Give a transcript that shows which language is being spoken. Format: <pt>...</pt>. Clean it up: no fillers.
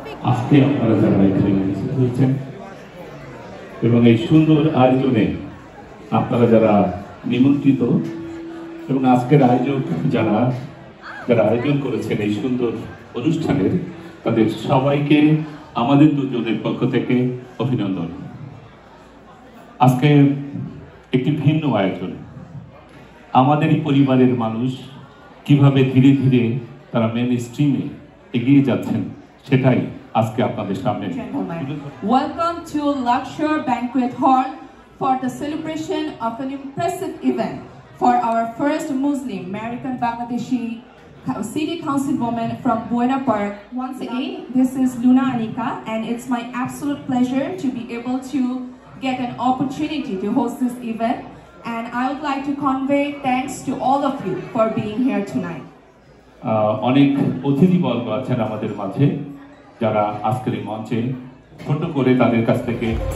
<bn>আজকে আপনারা যারা এখানে উপস্থিত হয়েছেন এবং এই সুন্দর আয়োজনে আপনারা যারা নিমন্ত্রিত এবং আজকের আয়োজক যারা আয়োজন করেছেন এই সুন্দর অনুষ্ঠানের, তাদের সবাইকে আমাদের দুজনের পক্ষ থেকে অভিনন্দন। আজকে একটি ভিন্ন আয়োজন, আমাদেরই পরিবারের মানুষ কিভাবে ধীরে ধীরে তারা মেন স্ট্রিমে এগিয়ে যাচ্ছেন সেটাই আজকে আপনাদের সামনে।</bn> <en>Welcome to Luxor Banquet Hall for the celebration of an impressive event for our first Muslim American Bangladeshi City Councilwoman from Buena Park. Once again, this is Luna Anika, and it's my absolute pleasure to be able to get an opportunity to host this event. And I would like to convey thanks to all of you for being here tonight.</en> <bn>অনেক অতিথিবর্গ আছেন আমাদের মাঝে যারা আজকের এই মঞ্চে ছোট করে তাদের কাছ থেকে</bn>